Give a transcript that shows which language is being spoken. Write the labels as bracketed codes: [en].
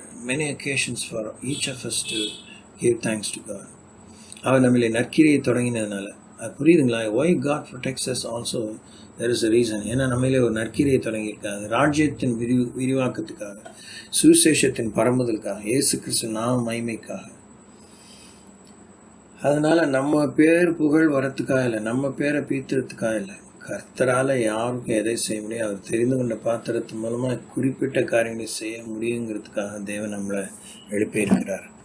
[en] many occasions for each of us to give thanks to God. [ta] அவர் நம்மளை நற்கிரியை தொடங்கினதுனால அது புரியுதுங்களா? [en] why God protects us also, there is a reason. [ta] ஏன்னா நம்மளே ஒரு நற்கிரியை தொடங்கியிருக்காங்க, ராஜ்யத்தின் விரிவாக்கத்துக்காக, சுவிசேஷத்தின் பரம்புதலுக்காக, இயேசு கிறிஸ்து நாம மகிமைக்காக. அதனால நம்ம பேர் புகழ் வரத்துக்காக இல்லை, நம்ம பேரை பீத்துறதுக்காக இல்லை. கர்த்தரால் யாருக்கும் எதை செய்ய முடியும், அவர் தெரிந்து கொண்ட பாத்திரத்து மூலமாக குறிப்பிட்ட காரியங்களை செய்ய முடியுங்கிறதுக்காக தேவன் நம்மளை எழுப்பியிருக்கிறார்.